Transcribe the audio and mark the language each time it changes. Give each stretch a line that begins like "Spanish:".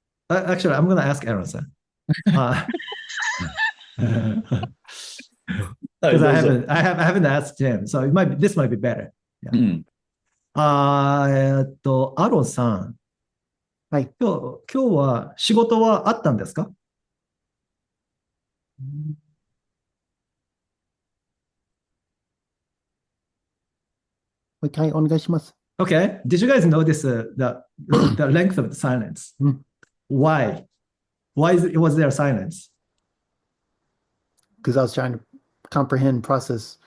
English: Actually, I'm gonna ask Aaron-san. Because I haven't asked him, so this might be better. Yeah.
Japanese: うん。アロンさん、はい。今日は仕事はあったんですか？もう一回お願いします。
English: Okay. Did you guys notice the length of the silence? Why? Why was there silence? Because I was trying to comprehend, process.